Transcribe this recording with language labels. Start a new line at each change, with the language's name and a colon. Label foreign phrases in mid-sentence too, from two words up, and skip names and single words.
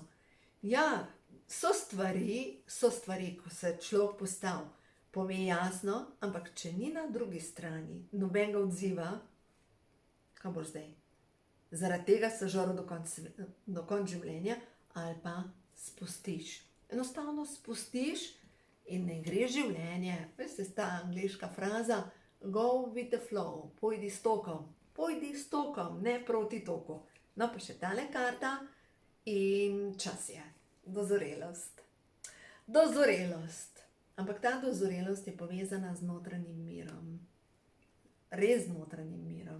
Slovenian: Ja, so stvari, ko se človek postavi, pove jasno, ampak če ni na drugi strani nobenega odziva, kaj boš zdaj? Zaradi tega se žrl do konca življenja ali pa spustiš. Enostavno spustiš in ne gre življenje. Veste, ta angleška fraza,
English: go with the flow,
Slovenian: pojdi s tokom, ne proti toku. No, pa še tale karta in čas je. Dozorelost. Ampak ta dozorelost je povezana z notranjim mirom. Res z notranjim mirom.